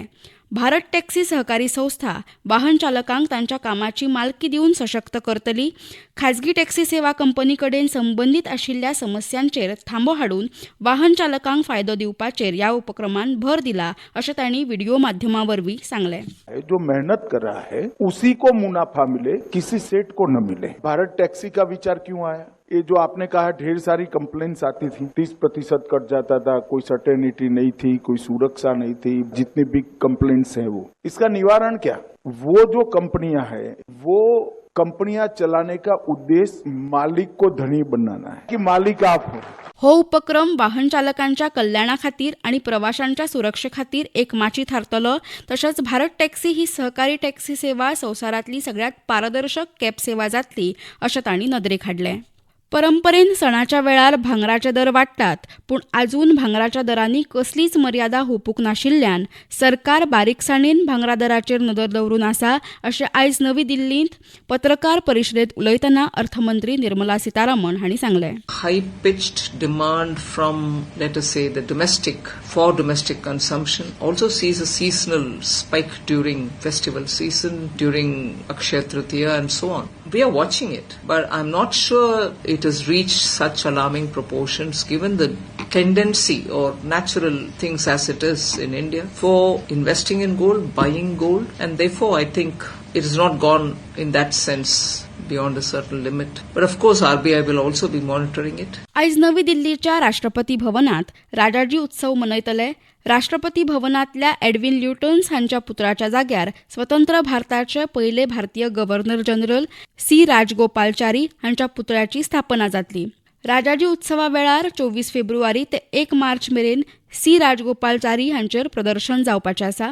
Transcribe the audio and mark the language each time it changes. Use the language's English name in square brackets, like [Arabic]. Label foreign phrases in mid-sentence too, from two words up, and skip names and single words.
[Konkani] भारत टॅक्सी सहकारी संस्था वाहन चालकांक तांच्या कामाची मालकी दिवन सशक्त करतली, खाजगी टॅक्सी सेवा कंपनी कडेन संबंदीत आशिल्ल्या समस्यांचेर थांबो हाडून वाहन चालकांक फायदो दिवपाचेर ह्या उपक्रमान भर दिला अशें तांणी व्हिडिओ माध्यमावरवीं सांगलें। [Hindi] जो मेहनत कर रहा है उसी को मुनाफा मिले, किसी सेठ को न मिले। भारत टैक्सी का विचार क्यों आया? ये जो आपने कहा ढेर सारी कंप्लेंट्स आती थी, 30% कट जाता था, कोई सर्टेनिटी नहीं थी, कोई सुरक्षा नहीं थी, जितनी भी कंप्लेंट्स हैं वो, इसका निवारण क्या? वो जो कंपनियां हैं वो कंपनियां चलाने का उद्देश्य मालिक को धनी बनाना है कि मालिक आप हो। [Konkani] हो उपक्रम वाहन चालकांच्या कल्याणा खातीर आणि प्रवाशांच्या सुरक्षे खातीर एक माची थारतलो। तशेंच भारत टॅक्सी ही सहकारी टॅक्सी सेवा संवसारांतली सगळ्यात पारदर्शक कॅब सेवा जातली अशें तांणी नदरेक हाडलें। परंपरेन सणाच्या वेळार भांगराचे दर वाडटात, पूण आजून भांगराच्या दरांनी कसलीच मर्यादा हुपूंक नाशिल्ल्यान सरकार बारीकसाणेन भांगरा दराचेर नदर दवरून आसा अशें आयज नवी दिल्लींत पत्रकार परिशदेंत उलयतना अर्थमंत्री निर्मला सीतारामन हांणी सांगलें। [English] High pitched demand from, let us say, the domestic consumption also sees a seasonal spike during festival season, during Akshaya Tritiya and so on. We are watching it, but I'm not sure it has reached such alarming proportions given the tendency or natural things as it is in India for investing in gold, buying gold, and therefore I think it has not gone in that sense beyond a certain limit. But of course RBI will also be monitoring it. [Konkani] आयज नवी दिल्लीच्या राष्ट्रपती भवनात राजाजी उत्सव मनयतले। राष्ट्रपती भवनांतल्या एडविन ल्युटन्स हांच्या पुतळ्याच्या जाग्यार स्वतंत्र भारताचे पयले भारतीय गव्हर्नर जनरल सी राजगोपालचारी हांच्या पुतळ्याची स्थापना जातली। राजाजी उत्सवा वेळार 24 फेब्रुवारी ते 1 मार्च मेरेन सी राजगोपालचारी हांचेर प्रदर्शन जावपाचें आसा।